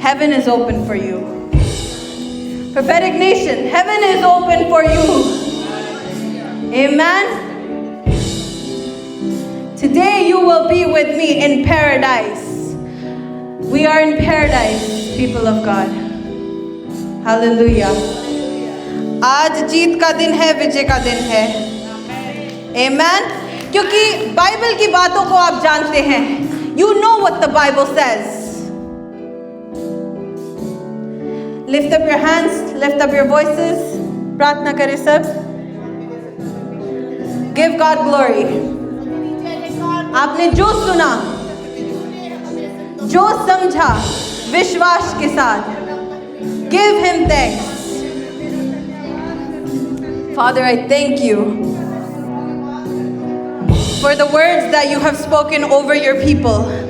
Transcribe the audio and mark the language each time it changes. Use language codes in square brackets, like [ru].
[en] Heaven is open for you. Prophetic nation, heaven is open for you. Amen. Today you will be with me in paradise. We are in paradise, people of God. Hallelujah. [hi] आज जीत का दिन है, विजय का दिन है. [en] Amen. [hi] क्योंकि Bible की बातों को आप जानते हैं. [en] You know what the Bible says. Lift up your hands, lift up your voices. [hi] प्रार्थना करें सब. [en] Give God glory. [hi] आपने जो सुना, जो समझा, विश्वास के साथ, [en] give him thanks. Father, I thank you for the words that you have spoken over your people.